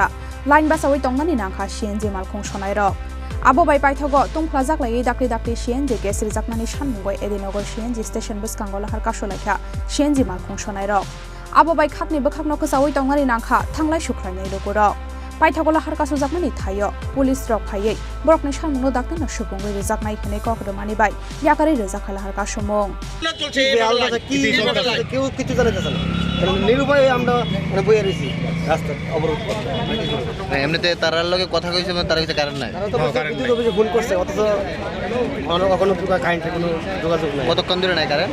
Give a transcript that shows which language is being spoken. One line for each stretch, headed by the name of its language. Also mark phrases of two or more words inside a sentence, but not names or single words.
Kok Borok: line basawi tongmani nangkha CNG malkhung sonai rok abo bai paithago tungphlajak lai dakri CNG gas rijaknani sanmungoi Edinogor CNG station bwskango lahar kasolaikha CNG malkhung sonai rok abo bai khakni bwkhakno ksawi tongmani nangkha thanglai sukhrainai rokuro paithagola harka sujakmani thayo police rok phaiye borokni sanmungno dakna subungoi rijaknai khane kokhromani bai yakari rijakhala harka somung
Bangla: কেউ কিছু জানাইতেছে না নিরুপায় আমরা মানে বইয়া রইছি রাস্তা অবরোধ এমনিতে তারার লগে কথা কইছে তার কাছে কারণ নাই ফোন করছে অথচ কখনো কারেন্টের কোনো যোগাযোগ নাই কতক্ষণ ধরে নাই কারেন্ট